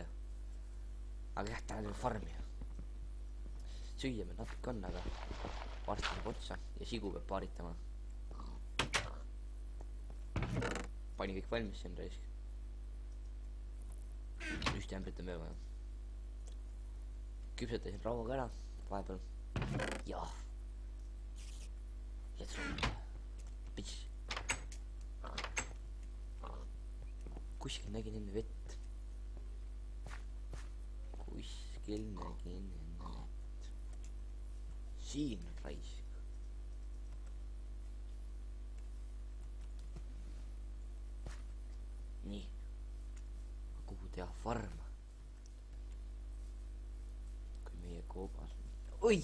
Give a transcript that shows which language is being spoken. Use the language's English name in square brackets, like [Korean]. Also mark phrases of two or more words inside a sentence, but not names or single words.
[Estonian] aga jah, täna teeme farmi, süüa meil natuke on, aga varsti saab otsa ja sigu peab paaritama. panin kõik valmis siin raisk, just ämbrit on veel vaja. küpsetasin rauaga ära vahepeal, jah, [English] let's roll, bitch. [Estonian] kuskil nägin enne vett, siin on raisk. nii, kuhu teha farm, kui meie koobas on.